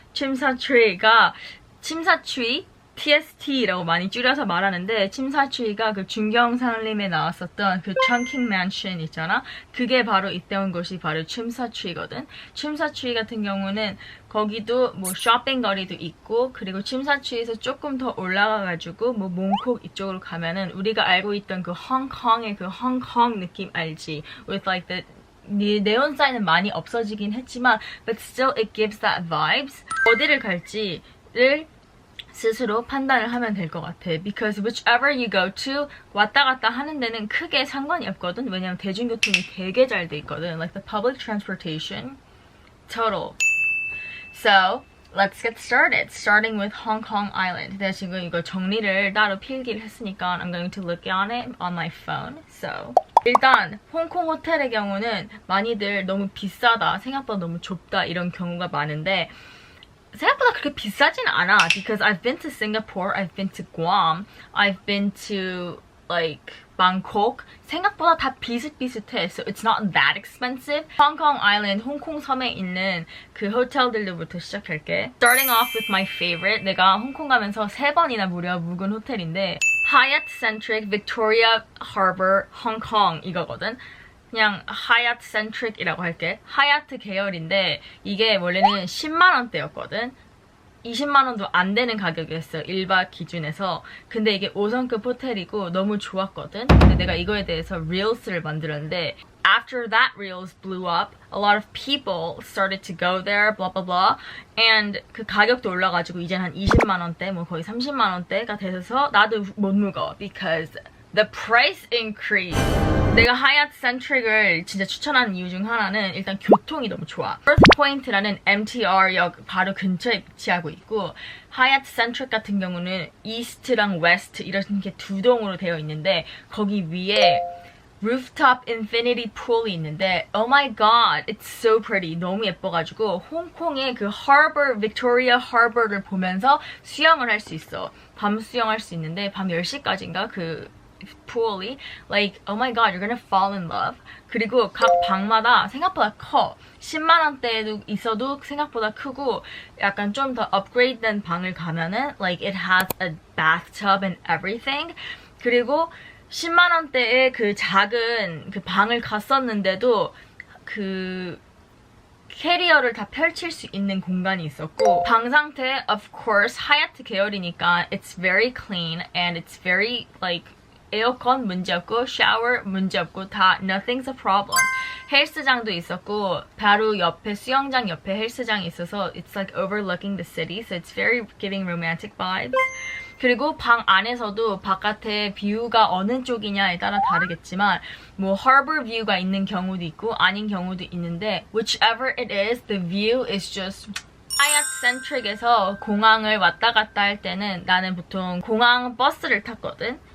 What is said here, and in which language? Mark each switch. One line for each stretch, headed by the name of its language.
Korean: 침사추이가 침사추이 TST라고 많이 줄여서 말하는데 침사추이가 그 중경상림에 나왔었던 그 Chungking Mansion 있잖아. 그게 바로 있던 곳이 바로 침사추이거든. 침사추이 같은 경우는 거기도 뭐 쇼핑거리도 있고 그리고 침사추이에서 조금 더 올라가가지고 뭐 몽콕 이쪽으로 가면은 우리가 알고 있던 그 홍콩의 그 홍콩 느낌 알지?
English: With like the
Korean: 네온 사인은 많이 없어지긴 했지만
English: but still it gives that vibes.
Korean: 어디를 갈지를 스스로 판단을 하면 될 것 같아.
English: Because whichever you go to
Korean: 왔다 갔다 하는 데는 크게 상관이 없거든. 왜냐면 대중교통이 되게 잘 돼 있거든.
English: Like the public transportation. Total. So, let's get started. Starting with Hong Kong Island.
Korean: 내가 지금 이거 정리를 따로 필기를 했으니까
English: I'm going to look on it on my phone.
Korean: So, 일단 홍콩 호텔의 경우는 많이들 너무 비싸다, 생각보다 너무 좁다 이런 경우가 많은데 생각보다 그렇게 비싸진 않아.
English: Because I've been to Singapore, I've been to Guam, I've been to like Bangkok.
Korean: 생각보다 다 비슷비슷해.
English: So it's not that expensive.
Korean: Hong Kong Island, 홍콩 섬에 있는 그 호텔들로부터 시작할게.
English: Starting off with my favorite.
Korean: 내가 홍콩 가면서 3번이나 무려 묵은 호텔인데 Hyatt Centric Victoria Harbour Hong Kong 이거거든. 그냥 하얏트 센트릭이라고 할게. 하얏트 계열인데 이게 원래는 10만원대였거든. 20만원도 안 되는 가격이었어. 1박 기준에서. 근데 이게 5성급 호텔이고 너무 좋았거든. 근데 내가 이거에 대해서 Reels를 만들었는데
English: After that Reels blew up, a lot of people started to go there, blah blah blah.
Korean: And 그 가격도 올라가지고 이젠 한 20만원대, 뭐 거의 30만원대가 돼서 나도 못 묵어.
English: Because the price increase.
Korean: 내가 하얏트 센트릭을 진짜 추천하는 이유 중 하나는 일단 교통이 너무 좋아. First Point라는 MTR역 바로 근처에 위치하고 있고 하얏트 센트릭 같은 경우는 이스트랑 웨스트 이렇게 두 동으로 되어 있는데 거기 위에 rooftop infinity pool이 있는데
English: oh my god, it's so pretty.
Korean: 너무 예뻐가지고 홍콩의 그 harbor, Victoria Harbor를 보면서 수영을 할 수 있어. 밤 수영할 수 있는데 밤 10시까지인가 그 pool이
English: like oh my god, you're gonna fall in love.
Korean: 그리고 각 방마다 생각보다 커. 10만원대에도 있어도 생각보다 크고 약간 좀 더 업그레이드된 방을 가면은
English: like it has a bathtub and everything.
Korean: 그리고 10만원대에 그 작은 그 방을 갔었는데도 그 캐리어를 다 펼칠 수 있는 공간이 있었고 방 상태 of course 하얏트 계열이니까
English: it's very clean and it's very like
Korean: 에어컨 문제없고 샤워 문제없고 다
English: nothing's a problem.
Korean: 헬스장도 있었고 바로 옆에 수영장 옆에 헬스장이 있어서
English: it's like overlooking the city, so it's very giving romantic vibes.
Korean: 그리고 방 안에서도 바깥에 뷰가 어느 쪽이냐에 따라 다르겠지만 뭐 harbor view가 있는 경우도 있고 아닌 경우도 있는데
English: whichever it is, the view is just
Korean: 하얏 센트릭에서 공항을 왔다 갔다 할 때는 나는 보통 공항 버스를 탔거든.